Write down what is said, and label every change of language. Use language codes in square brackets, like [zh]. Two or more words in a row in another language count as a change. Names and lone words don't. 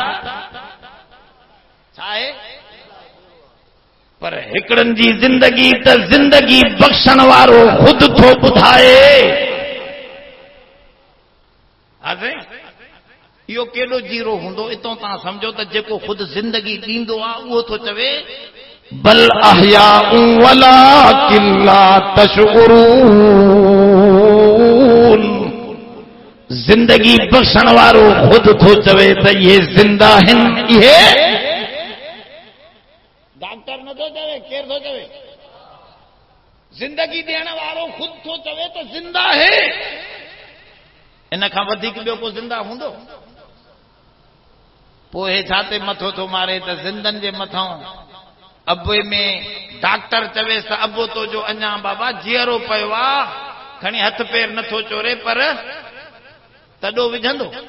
[sd] छा आहे पर हिकिड़नि जी ज़िंदगी त ज़िंदगी बख़्शण वारो ख़ुदि थो ॿुधाए इहो केॾो जीरो हूंदो इतो तव्हां सम्झो त जेको ख़ुदि ज़िंदगी ॾींदो आहे उहो थो चवे [ar] بل أحياء ولكن لا تشعرون [sd] ज़िंदगी बख़्शण वारो ख़ुदि थो चवे त इहे ज़िंदा आहिनि इहे डॉक्टर नथो चवे केर थो चवे ज़िंदगी ॾियण वारो ख़ुदि थो चवे त ज़िंदा आहे इन खां वधीक ॿियो को ज़िंदा हूंदो पोइ छा ते मथो थो मारे त ज़िंदनि जे मथां अबे में डॉक्टर चवेसि त अबो तो जो अञा बाबा जीअरो पियो आहे खणी हथ पेर नथो चोरे पर तॾो विझंदो